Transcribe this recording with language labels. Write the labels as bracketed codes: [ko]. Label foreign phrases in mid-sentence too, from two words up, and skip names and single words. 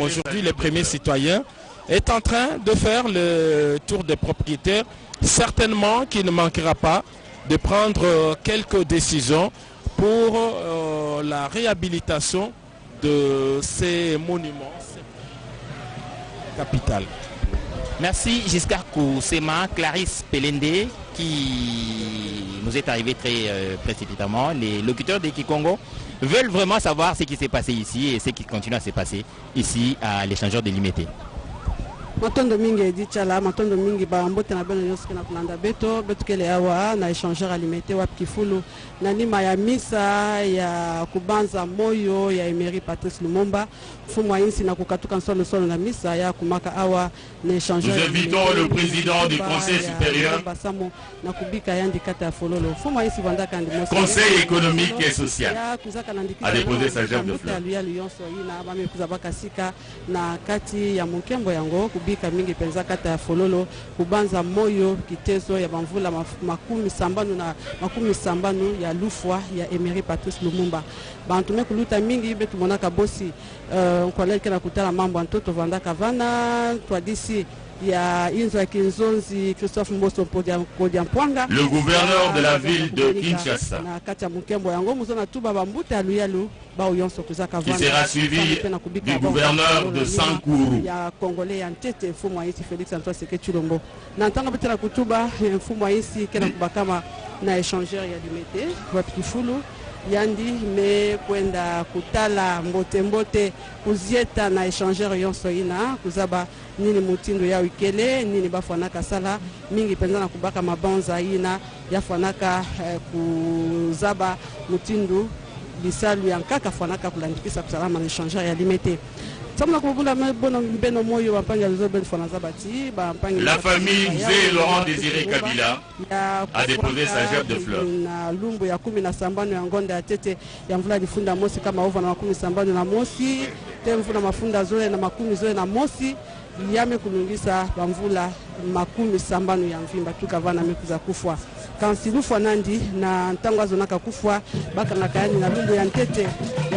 [fr] Aujourd'hui, le premier citoyen est en train de faire le tour des propriétaires, certainement qu'il ne manquera pas de prendre quelques décisions pour la réhabilitation de ces monuments capitales. Merci Giscard Koussema, Clarisse Pelende qui nous est arrivé très précipitamment. Les locuteurs de Kikongo veulent vraiment savoir ce qui s'est passé ici et ce qui continue à se passer ici à l'échangeur de Limete. [ktu] Matondo mingi edi chala matondo mingi ba mbote na beno yoske na kulanda beto kele awa na échangeur alimité wa Kifulu na nima ya misa ya kubanza moyo ya Emery Patrice Lumumba fumu insi na kukatuka nsolo solo na misa ya kumaka awa na échangeur. [fr] Nous invitons le président du Conseil supérieur, [ktu] na kubika yandi kata ya fololo fumu insi vanda kandi mosi [fr] Conseil économique et social a déposé sa gerbe de fleurs. [ktu] Na kati ya mukembo yango kubika mingi penza kata ya fololo kubanza moyo kitezo ya bamvula makumi sambanu ya lufwa ya Emery Patrice Lumumba bantume kuluta mingi betu monaka bosi nkoleke na kutala mambo antoto vanda kavana twadisi ya Inzo Kinzonzi Christophe Mboso Podiampwanga, [fr] le gouverneur de la ville de Kinshasa, qui sera suivi du gouverneur de Sankuru. Congolais en tête [ktu] mfumo haisi Félix Antoine Tshisekedi Tshilombo na ntanga betela kutuba mfumo haisi kena kubakama na échangeur ya limete wa Kifulu yandi me kwenda kutala mbote kuzieta na échangeur yonso ina kuzaba nini mutindo ya wikele nini bafanaka sala mingi penza na kubaka mabanza ina yafanaka kuzaba mutindo bisalu yankaka fanaka kulandikisa kusalama na échangeur ya limete. [fr] La famille Mzee Laurent Désiré Kabila a déposé sa gerbe de fleurs. [ktu] Yame kulungisa bamvula makumi sambano ya mvimba tukavana mekuza kufwa kansilu fanandi na ntango azonaka kufwa baka nakayani na lumbu ya ntete ya